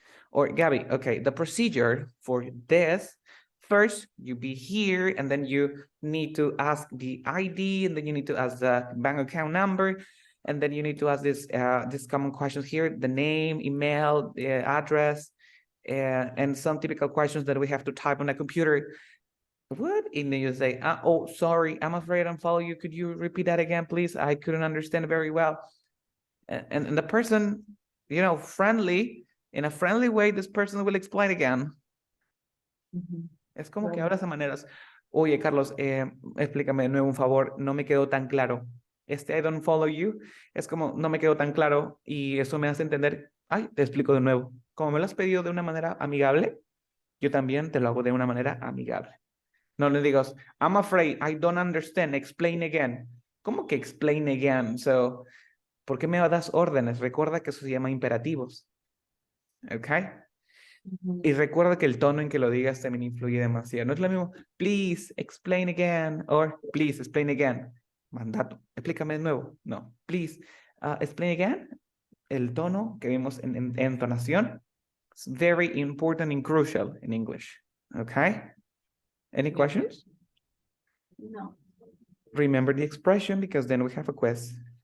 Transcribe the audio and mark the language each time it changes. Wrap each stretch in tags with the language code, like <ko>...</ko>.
<en>Or Gabby, okay, the procedure for this, first you be here and then you need to ask the ID and then you need to ask the bank account number and then you need to ask this common questions here, the name, email, address, and some typical questions that we have to type on a computer. What? And then you say, oh, sorry, I'm afraid I don't follow you. Could you repeat that again, please? I couldn't understand very well. And the person, you know, friendly, in a friendly way, this person will explain again.</en> <es>Es como que</es> <en>Right.</en> <es>hablas de maneras, oye, Carlos, explícame de nuevo un favor, no me quedó tan claro.</es> <en>I don't follow you,</en> <es>es como, no me quedó tan claro y eso me hace entender, ay, te explico de nuevo. Como me lo has pedido de una manera amigable, yo también te lo hago de una manera amigable. No le digas,</es> <en>I'm afraid, I don't understand, explain again.</en> <es>¿Cómo que explain again? So, ¿por qué me das órdenes? Recuerda que eso se llama imperativos. ¿Ok? Y recuerda que el tono en que lo digas también influye demasiado. No es lo mismo,</es> <en>please explain again, or please explain again.</en> <es>Mandato, explícame de nuevo.</es> <en>No, please explain again.</en> <es>El tono que vimos en entonación</es> <en>is very important and crucial in English. Okay? Any questions? No. Remember the expression because then we have a quiz.</en>